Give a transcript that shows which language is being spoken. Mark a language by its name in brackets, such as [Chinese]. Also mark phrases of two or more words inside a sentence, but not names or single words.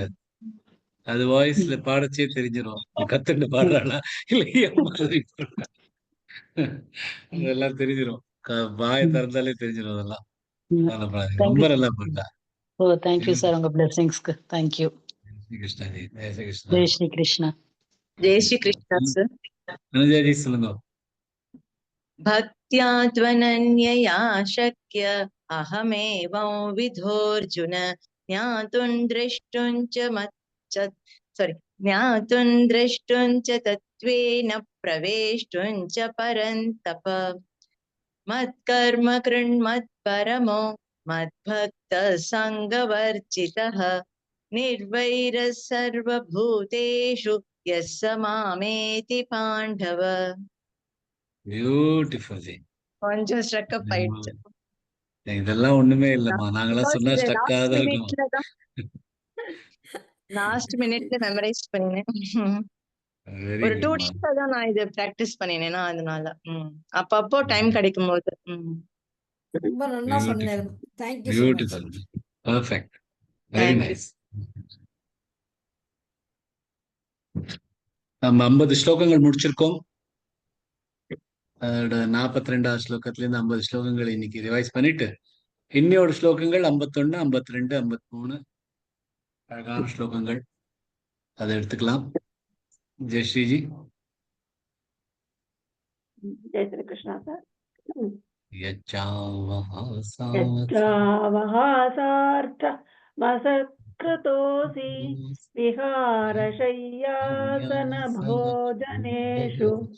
[Tamil] அது வாய்ஸ்ல பாடச்சே தெரிஞ்சிடும் கத்துட்டு பாடுறாளா இல்ல என் மாதிரி பாடுறா. அதெல்லாம் தெரிஞ்சிடும். வாயை திறந்தாலே தெரிஞ்சிடும் அதெல்லாம். கவலைப்படாதீங்க. ரொம்ப தேங்க்யூ நல்லா சார். பாடுறா. ஓ, தேங்க்யூ சார் உங்க பிளெஸிங்ஸ்க்கு. தேங்க்யூ. ஸ்ரீ கிருஷ்ணாஜி. ஜெய் ஸ்ரீ கிருஷ்ணா. ஜெய் ஸ்ரீ கிருஷ்ணா. [Hindi] जय श्री कृष्ण सर। [Tamil] அனுஜாஜி சொல்லுங்க. [Sanskrit] भक्त्या त्वनन्यया शक्य अहमेवं विधोऽर्जुन ज्ञातुं द्रष्टुं च ज्ञातुं द्रष्टुं च तत्त्वेन प्रवेष्टुं च परन्तप मत्कर्म कृण्मत्परमो मद्भक्तः सङ्गवर्जितः निर्वैरः सर्वभूतेषु यः स मामेति पाण्डव। [Tamil] பியூட்டிஃபுல் ஜி. கொஞ்சம் [English] struck up [Tamil] ஆயிடுச்சு. இதெல்லாம் ஒண்ணுமே இல்லம்மா. நாங்கெல்லாம் சொன்னா ஸ்டக்கா தான் இருக்கும். [English] last minuteல memorise [Tamil] பண்ணேன். வெரி ஒரு 2 குட் மா. டேஸ்ல தான் நான் இது பிராக்டிஸ் பண்ணினேனா அதனால. அப்பப்போ டைம் கிடைக்கும் போது. ரொம்ப நல்லா சொன்னீங்க. [English] Thank you so much. Beautiful. Perfect. Very Thank you. Nice. [Tamil] நம்ம 50 ஸ்லோகங்கள் முடிச்சிருக்கோம். அதோட 42வது ஸ்லோகத்துல இருந்து 50 ஸ்லோகங்கள் இன்னைக்கு ரிவைஸ் பண்ணிட்டு இன்னையோட ஸ்லோகங்கள் 51, 52, 53 அழகான ஸ்லோகங்கள். அதை எடுத்துக்கலாம். ஜெயஸ்ரீஜி. [Hindi] जय श्री कृष्णा सर। [Sanskrit] यच्चावहासार्थ मसत्कृतोऽसि विहारशय्यासन भोजनेषु